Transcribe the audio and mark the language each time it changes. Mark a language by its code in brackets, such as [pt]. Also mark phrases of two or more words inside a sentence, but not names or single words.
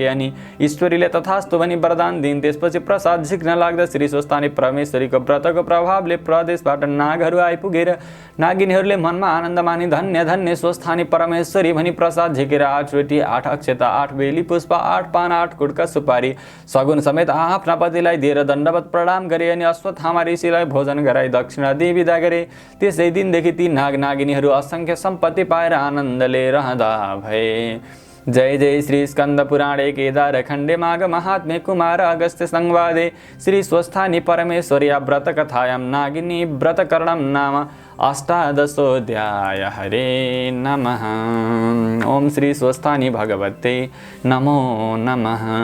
[ne] अनि ईश्वरीले तथास्तु भनी वरदान दिइन्। त्यसपछि प्रसाद झिक्न लाग्दा श्री स्वस्थानी परमेश्वरीको व्रतको प्रभावले प्रदेशबाट नागहरू आइपुगेर नागिनीहरूले मनमा आनन्द मानी धन्य धन्य स्वस्थानी परमेश्वरी भनी प्रसाद झिकेर 8 रोटी 8 अक्षता 8 बेली पुष्प 8 पान 8 कुटका सुपारी सगुन समेत आफ्ना पतिलाई दिएर दण्डवत प्रणाम गरे। अनि अश्वत्थामा ऋषिलाई भोजन गराई दक्षिणा दिई विदा गरे। त्यसै दिनदेखि ती नागिनीहरू असंख्य सम्पत्ति पाएर आनन्दले रहँदा भए। [sa] जय जय श्री स्कंद पुराणे केदार खंडे माघ महात्म्य कुमार अगस्त्य संवादे श्री स्वस्थानी परमेश्वर्या व्रत कथायां नागिनी व्रतकरणं नाम अष्टादशोऽध्याय। हरे नमः। ओम श्री स्वस्थानी भगवते नमो नमः।